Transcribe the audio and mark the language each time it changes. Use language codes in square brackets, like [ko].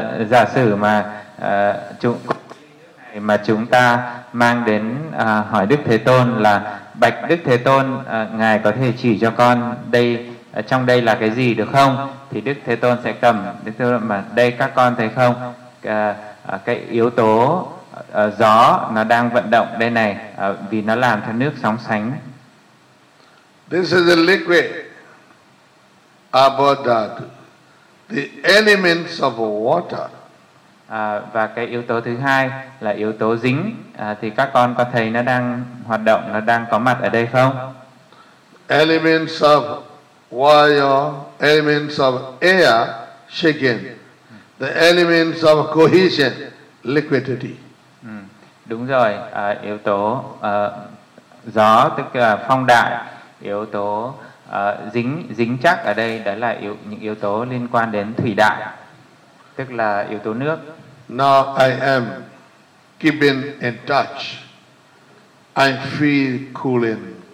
[vi] Giả sử mà chúng này mà chúng ta mang đến hỏi Đức Thế Tôn là bạch Đức Thế Tôn, ngài có thể chỉ cho con đây trong đây là cái gì được không, thì Đức Thế Tôn sẽ cầm, Đức Thế Tôn mà đây các con thấy không, cái yếu tố gió nó đang vận động đây này, vì nó làm cho nước sóng sánh. [en] This is the liquid about that. The elements of water. [vi] Và cái yếu tố thứ hai là yếu tố dính. Thì các con có thấy nó đang hoạt động, nó đang có mặt ở đây không? [en] Elements of water, elements of air, shaken. The elements of cohesion, liquidity. [vi] Đúng rồi, yếu tố gió, tức là phong đại, yếu tố dính chắc ở đây, đó là những yếu tố liên quan đến thủy đại, tức là yếu tố nước. [en] Now I am keeping in touch. I feel cooling.